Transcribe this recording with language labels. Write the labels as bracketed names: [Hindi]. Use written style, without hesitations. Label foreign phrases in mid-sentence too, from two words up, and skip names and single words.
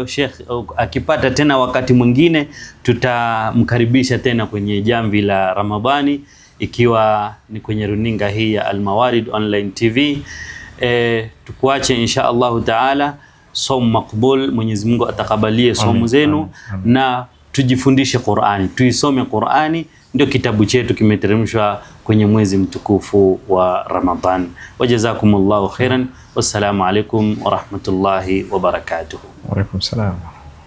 [Swahili] Sheikh akipata tena wakati mwingine tutamkaribisha tena kwenye jamvi la Ramadhani, ikiwa ni kwenye runinga hii ya Al-Mawarid Online TV. Tukuache [Arabic] إن شاء الله تعالى, [Swahili] somo makbul, Mwenyezi Mungu atakabalie somo zenu, na tujifundishe Qur'ani, tuisome Qur'ani. Ndio kitabu chetu kimeteremshwa kwenye mwezi mtukufu wa Ramadhan. [Arabic] وجزاكم الله خيرا والسلام عليكم ورحمة الله وبركاته. وعليكم السلام.